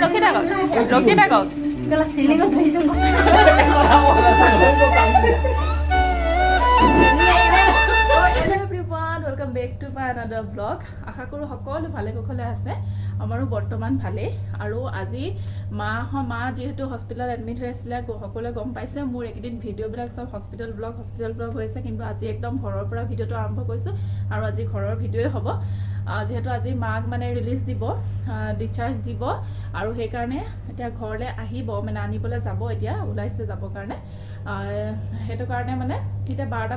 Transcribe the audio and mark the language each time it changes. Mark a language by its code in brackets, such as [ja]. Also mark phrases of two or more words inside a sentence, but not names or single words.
[as] ৰখি থাকক [en] welcome back to my another blog [as] আশা কৰোঁ সকলো ভালে কুশলে আছে আমাৰো বৰ্তমান ভালেই আৰু আজি মা যেহেতু হস্পিটেলত এডমিট হৈ আছিল সকলোৱে গম পাইছে মোৰ একদিন ভিডিঅ'বিলাক সব [en] hospital blog [as] হৈছে কিন্তু আজি একদম ঘৰৰ পৰা ভিডিঅ'টো আৰম্ভ কৰিছো আৰু আজি ঘৰৰ ভিডিঅ'ই হ'ব যেহেতু আজি মাক মানে ৰিলিজ দিব ডিসচাৰ্জ দিব আৰু সেই কাৰণে এতিয়া ঘৰলে আহিব মানে আনিবলৈ যাব এতিয়া ওলাইছে যাব কাৰণে হেতু কাৰণে মানে এতিয়া 12টা